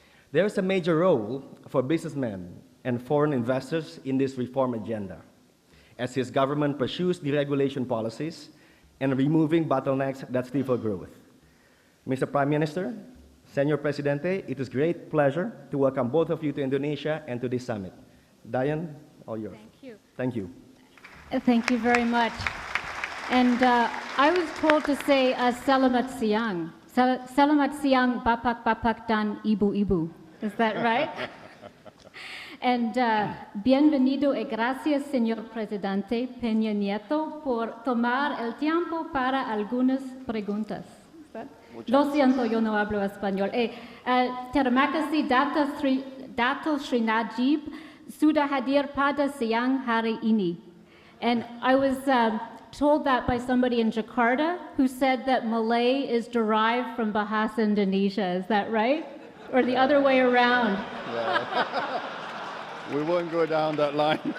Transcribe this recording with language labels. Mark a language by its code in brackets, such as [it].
[en] There is a major role for businessmen and foreign investors in this reform agenda, as his government pursues deregulation policies and removing bottlenecks that stifle growth. Mr. Prime Minister, Senor Presidente, it is great pleasure to welcome both of you to Indonesia and to this summit. Diane, all yours. Thank you. Thank you. Thank you very much. And I was told to say [id] Selamat Siang. Selamat Siang Bapak-Bapak dan Ibu-Ibu. [en] Is that right? [es] And bienvenido y gracias, señor Presidente Peña Nieto, por tomar el tiempo para algunas preguntas. Lo siento, yo no hablo español. [id] Terima kasih Dato Sri Najib sudah hadir pada siang hari ini. [en] And I was told that by somebody in Jakarta who said that Malay is derived from Bahasa Indonesia. Is that right? Or the other way around? Yeah. We won't go down that line.